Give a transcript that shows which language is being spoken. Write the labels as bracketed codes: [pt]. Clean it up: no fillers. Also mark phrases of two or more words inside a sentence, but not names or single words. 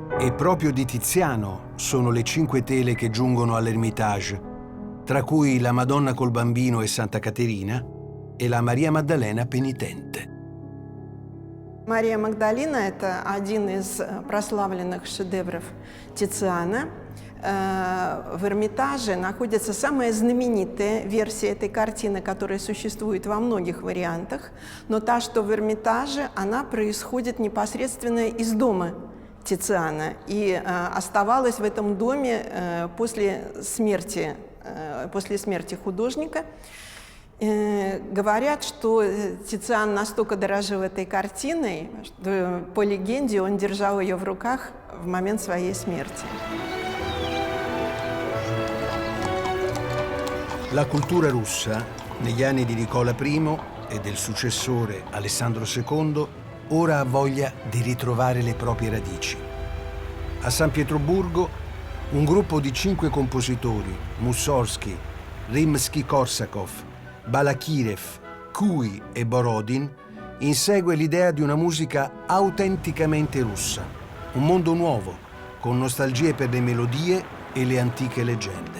[it] E proprio di Tiziano sono le 5 tele che giungono all'Ermitage, tra cui la Madonna col Bambino e Santa Caterina e la Maria Maddalena Penitente. [ru] Мария Магдалина – это один из прославленных шедевров Тициана. В Эрмитаже находится самая знаменитая версия этой картины, которая существует во многих вариантах, но та, что в Эрмитаже, она происходит непосредственно из дома Тициана и оставалась в этом доме после смерти художника. Говорят, что Тициан настолько дорожил этой картиной, что, по легенде, он держал ее в руках в момент своей смерти. [it] La cultura russa, negli anni di Nicola I e del successore Alessandro II, ora ha voglia di ritrovare le proprie radici. A San Pietroburgo, un gruppo di 5 compositori, Mussorgsky, Rimsky-Korsakov, Balakirev, Cui e Borodin, insegue l'idea di una musica autenticamente russa, un mondo nuovo, con nostalgie per le melodie e le antiche leggende.